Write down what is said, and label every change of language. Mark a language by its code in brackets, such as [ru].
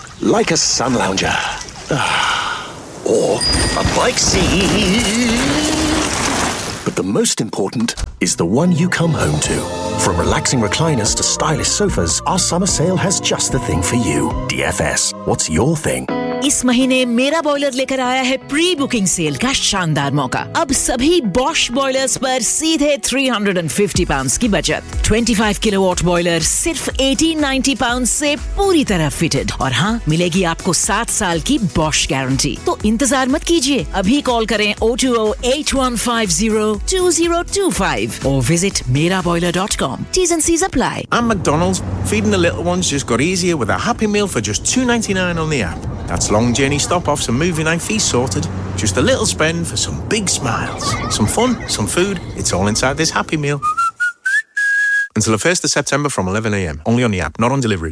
[en] Like a sun lounger. Or a bike seat. The most important is the one you come home to. From relaxing recliners to stylish sofas, our summer sale has just the thing for you. DFS, what's your thing? [hi] इस महीने मेरा boiler लेकर आया है pre booking cell का शानदार मौका. अब सभी बॉश बॉयलर्स पर सीधे £350 की बचत. 25 किलोवाट बॉयलर सिर्फ £1,890 से पूरी तरह फिटेड. और हाँ, मिलेगी आपको 7 साल की बॉश गारंटी. तो इंतजार मत कीजिए, अभी कॉल करें 020-8150-2025 और visit meraboiler.com. [en] T's and C's apply. I'm McDonald's. Feeding the little ones just got easier with a Happy Meal for just $2.99 on the app. That's long journey stop-offs and moving out fees sorted. Just a little spend for some big smiles. Some fun, some food, it's all inside this Happy Meal. Until the 1st of September from 11 a.m. Only on the app, not on delivery.